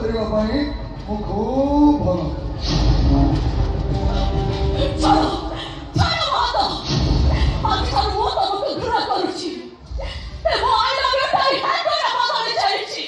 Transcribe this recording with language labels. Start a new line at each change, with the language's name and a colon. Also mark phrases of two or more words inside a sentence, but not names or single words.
Odia: ପାଇଁ ମୁଁ ଖୁବ୍ ଭଲ। ଛାଡ଼ ଛାଡ଼ ମହନ୍ତ, ଆଜିଠାରୁ ମୁଁ ତମକୁ ଘୃଣା କରୁଛି। ମୋ
English: I love you
Odia: ଟାଇ ହାତରେ ବଦଳି ଯାଇଛି।